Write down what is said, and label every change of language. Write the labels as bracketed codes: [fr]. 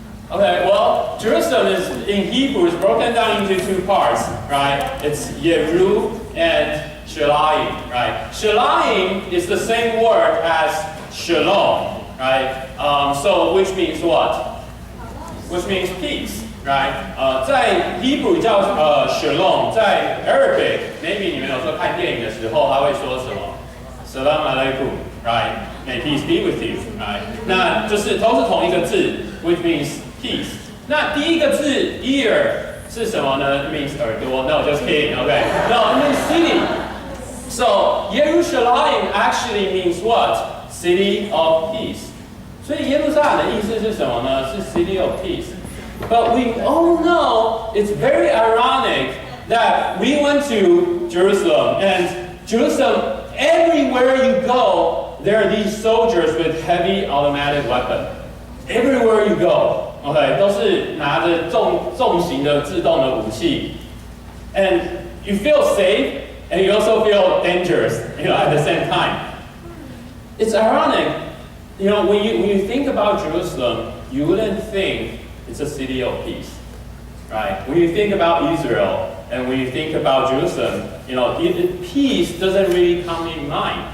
[en] Okay, well, Jerusalem is, in Hebrew, is broken down into 2 parts, right? It's Yeru and Shalayim, right? Shalayim is the same word as Shalom, right? So, which means what? Which means peace, right? [zh] 在 Hebrew 叫Shalom， 在 Arabic [en] maybe [zh] 你们有时候看电影的时候，他会说什么 Salam alaikum, [en] right? May peace be with you, right? [zh] 那就是都是同一个字 ， [en] which means peace. [zh] 那第一个字 ear 是什么呢？ [en] It means [zh] 耳朵。 [en] No, just kidding. Okay. No, it means city. So Jerusalem actually means what? City of peace. [zh] 所以耶路撒冷的意思是什么呢？ [en] 是 city of peace. But we all know it's very ironic that we went to Jerusalem, and Jerusalem, everywhere you go, there are these soldiers with heavy automatic weapons. Everywhere you go, okay, [zh] 都是拿着重型的自动的武器. [en] And you feel safe, and you also feel dangerous, at the same time. It's ironic, when you think about Jerusalem, you wouldn't think it's a city of peace, right? When you think about Israel, and when you think about Jerusalem, peace doesn't really come in mind.